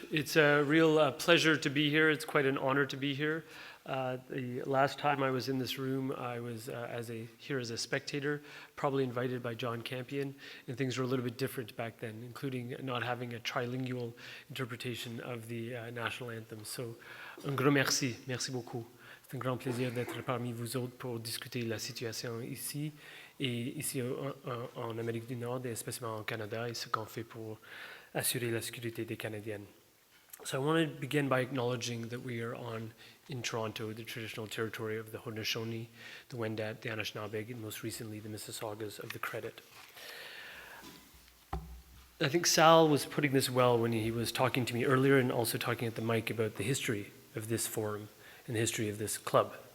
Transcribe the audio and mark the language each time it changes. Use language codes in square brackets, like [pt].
[en] It's a real pleasure to be here. It's quite an honor to be here. The last time I was in this room, I was here as a spectator, probably invited by John Campion, and things were a little bit different back then, including not having a trilingual interpretation of the national anthem. [fr] So, un grand merci. Merci beaucoup. C'est un grand plaisir d'être parmi vous autres pour discuter la situation ici, et ici en Amérique du Nord, et spécialement au Canada, et ce qu'on fait pour assurer la sécurité des Canadiens. [en] So I want to begin by acknowledging that we are in Toronto, the traditional territory of the Haudenosaunee, the Wendat, the Anishinaabeg, and most recently the Mississaugas of the Credit. I think Sal was putting this well when he was talking to me earlier and also talking at the mic about the history of this forum and the history of this club.